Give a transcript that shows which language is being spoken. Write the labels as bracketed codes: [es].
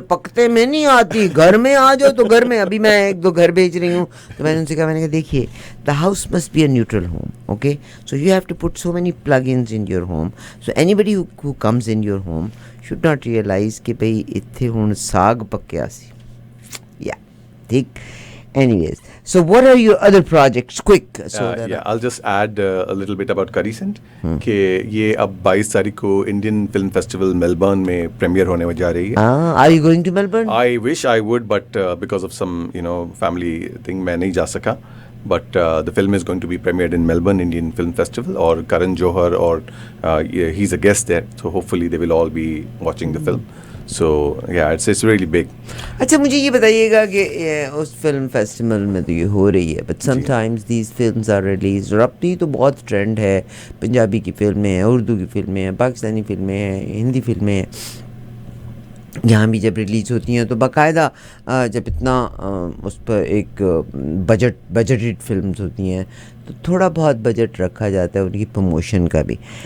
[hi] सिर्फ पकते में नहीं आती, घर में आ जाओ. तो घर में अभी मैं 1-2 घर भेज रही हूँ. तो मैंने उनसे कहा, मैंने कहा देखिए, [en] The house must be a neutral home. Okay, so you have to put so many plugins in your home, so anybody who comes in your home should not realize [pa] कि भाई इत्थे हुण साग पक्या सी. [hi] या ठीक. [en] Anyways, so what are your other projects? Quick. I'll just add a little bit about Curry Scent. [hi] कि ये अब 22 तारीख को इंडियन फिल्म फेस्टिवल मेलबर्न में प्रीमियर होने जा रही है. [en] Are you going to Melbourne? I wish I would, but because of some family thing [hi] मैं नहीं जा सका. [en] But the film is going to be premiered in Melbourne Indian Film Festival, और Karan Johar, और he's a guest there. So hopefully they will all be watching the film. So yeah, it's really big. [hi] अच्छा, मुझे ये बताइएगा कि उस film festival में तो ये हो रही है, [en] But sometimes these films are release. [hi] और अब तो बहुत ट्रेंड है, पंजाबी की फिल्में हैं, उर्दू की फिल्में हैं, पाकिस्तानी फिल्में हैं, हिंदी फिल्में हैं. यहाँ भी जब रिलीज़ होती हैं तो बाकायदा जब इतना उस पर एक बजटेड फिल्म्स होती हैं तो थोड़ा बहुत बजट रखा जाता है उनकी प्रमोशन का भी.